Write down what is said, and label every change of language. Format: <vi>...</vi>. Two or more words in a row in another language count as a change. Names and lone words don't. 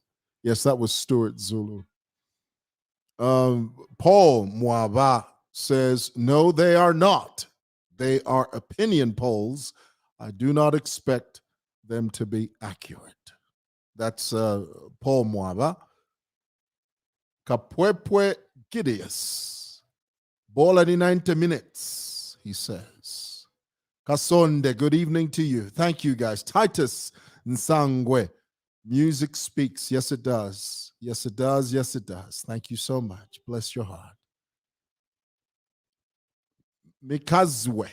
<en>Yes, that was Stuart Zulu. Paul Mwaba says, no, they are not. They are opinion polls. I do not expect them to be accurate. That's Paul Mwaba. Kapwepwe Gideus.</en> <bem>Bola ni</bem> <en>90 minutes, he says. Kasonde, good evening to you. Thank you, guys. Titus Nsangwe. Music speaks. Yes, it does. Yes, it does. Yes, it does. Thank you so much. Bless your heart. Mikaziwe.</en>